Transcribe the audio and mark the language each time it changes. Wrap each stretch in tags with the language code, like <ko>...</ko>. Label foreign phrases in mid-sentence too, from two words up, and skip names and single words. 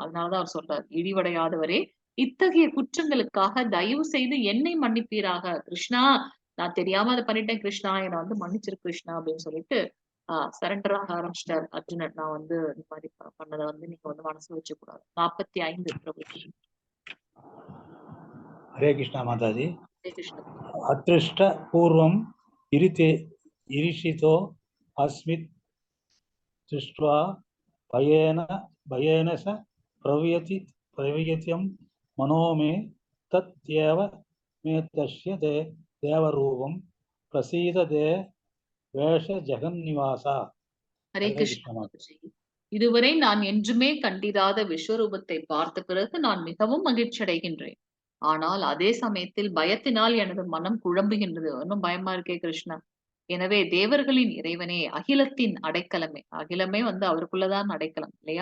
<ta>அதனாலதான் அவர் சொல்றார், இழிவடையாதவரே இத்தகைய குற்றங்களுக்காக தயவு செய்து என்னை மன்னிப்பீராக கிருஷ்ணா. நான் தெரியாம அதை பண்ணிட்டேன் கிருஷ்ணா, என்னை வந்து மன்னிச்சிரு கிருஷ்ணா அப்படின்னு சொல்லிட்டு சரண்டர் ஆக ஆரம்பிச்சிட்டார் அர்ஜுனன். நான் வந்து இந்த மாதிரி பண்ணதை வந்து நீங்க வந்து மனசு வச்சு கூடாது. 45 பிரபுஜி.</ta> <hi>हरे कृष्णा माताजी।</hi> <ta>ஹரே கிருஷ்ண.</ta> <sa>अदृष्ट पूर्वं ईरिषितो अस्मित् दृष्ट्वा भयेन स प्रवियत्यं मनो मे तत्येव मे तस्य देवरूपं प्रसीद वेश जगन्निवासा।</sa> <ta>ஹரே கிருஷ்ண பிரபுஜி. இதுவரை நான் என்றுமே கண்டிராத விஸ்வரூபத்தை பார்த்த பிறகு நான் மிகவும் மகிழ்ச்சி அடைகின்றேன். ஆனால் அதே சமயத்தில் பயத்தினால் எனது மனம் குழம்புகின்றது. இன்னும் பயமா இருக்கே கிருஷ்ணா. எனவே தேவர்களின் இறைவனே, அகிலத்தின் அடைக்கலமே, அகிலமே வந்து அவருக்குள்ளதான் அடைக்கலம் இல்லையா.</ta>